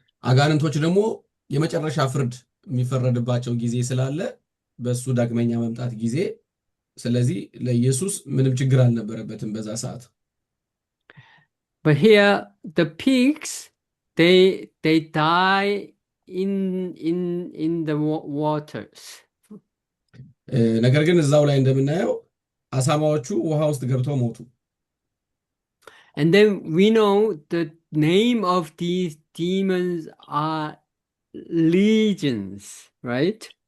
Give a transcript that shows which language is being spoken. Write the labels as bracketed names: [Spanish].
[Amharic] አጋንንቶች ደግሞ የመጨረሻ ፍርድ የሚፈረድባቸው ጊዜ ስላለ በሱ ዳግመኛ መምጣት ጊዜ፣ ስለዚህ ለኢየሱስ ምንም ችግር አልነበረበትም በዛ ሰዓት። [English] But here the pigs, they die in the waters. [Amharic] ነገር ግን እዛው ላይ እንደምናየው አሳማዎቹ ውሃ ውስጥ ገብተው ሞቱ። [English] And then we know the name of these demons are legions, right?